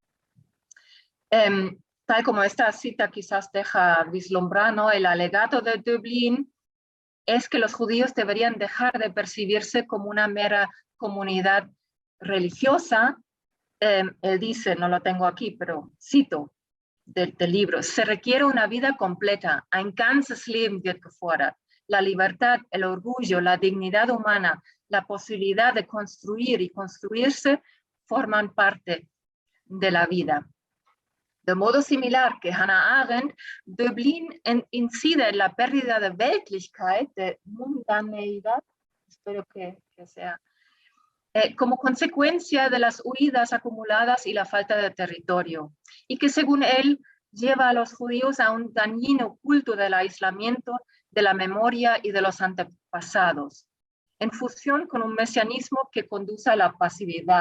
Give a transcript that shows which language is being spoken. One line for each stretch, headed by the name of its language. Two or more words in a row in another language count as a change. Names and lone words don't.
Spanish: Tal como esta cita quizás deja vislumbrar, ¿no?, el alegato de Dublín es que los judíos deberían dejar de percibirse como una mera comunidad religiosa. Él dice, no lo tengo aquí, pero cito del libro, se requiere una vida completa,
German: ein ganzes Leben wird gefordert.
Spanish: La libertad, el orgullo, la dignidad humana, la posibilidad de construir y construirse forman parte de la vida. De modo similar que Hannah Arendt, Dublín incide en la pérdida de Weltlichkeit, de mundaneidad, espero que sea, como consecuencia de las huidas acumuladas y la falta de territorio, y que según él lleva a los judíos a un dañino culto del aislamiento, de la memoria y de los antepasados, en fusión con un mesianismo que conduce a la pasividad.